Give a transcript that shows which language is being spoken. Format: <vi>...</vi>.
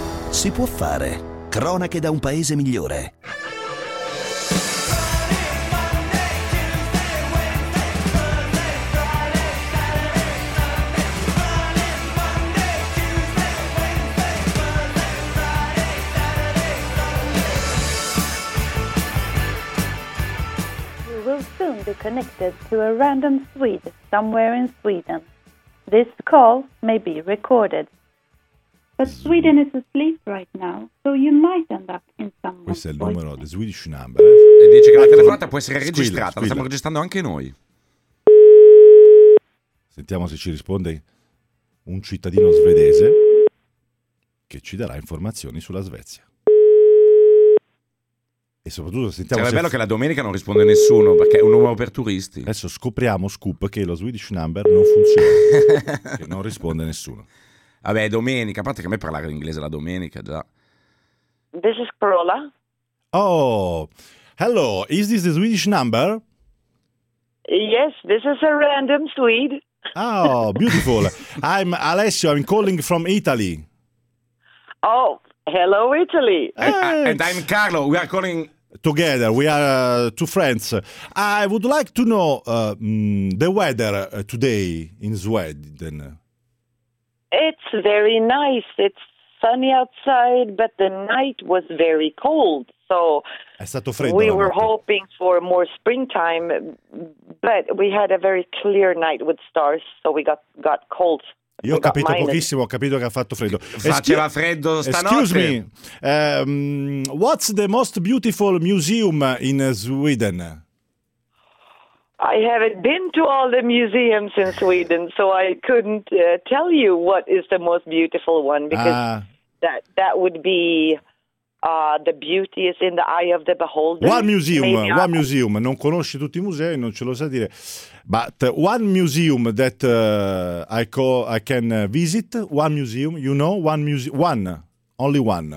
<it>Si può fare. Cronache da un paese migliore.</it> <en>You will soon be connected to a random Swede somewhere in Sweden. This call may be recorded. But Sweden is asleep right now, so you might end up in someone's.</en> <it>Questo è il numero del Swedish number. E dice che la telefonata può essere registrata. La stiamo registrando anche noi. Sentiamo se ci risponde un cittadino svedese che ci darà informazioni sulla Svezia. E soprattutto sentiamo. Sarebbe bello che la domenica non risponde nessuno, perché è un numero per turisti. Adesso scopriamo, scoop, che lo Swedish number non funziona. Che non risponde nessuno. Vabbè, domenica, a parte che a me parlare inglese la domenica già.</it> <en>This is Carola. Oh, hello, is this the Swedish number? Yes, this is a random Swede. Oh, beautiful. I'm Alessio, I'm calling from Italy. Oh, hello Italy. And I'm Carlo, we are calling together, we are two friends. I would like to know the weather today in Sweden. It's very nice. It's sunny outside, but the night was very cold. So</en> <it>è stato freddo.</it> <en>We were hoping for more springtime, but we had a very clear night with stars, so we got cold.</en> <it>Io ho capito pochissimo, ho capito che ha fatto freddo. Faceva freddo stanotte.</it> <en>Excuse me. What's the most beautiful museum in Sweden? I haven't been to all the museums in Sweden, so I couldn't tell you what is the most beautiful one, because that would be the beauty is in the eye of the beholder. One museum.</en> <it>Non conosci tutti i musei, non ce lo sa dire.</it> <en>But one museum that I can visit, one museum, you know, one museum, one, only one.</en>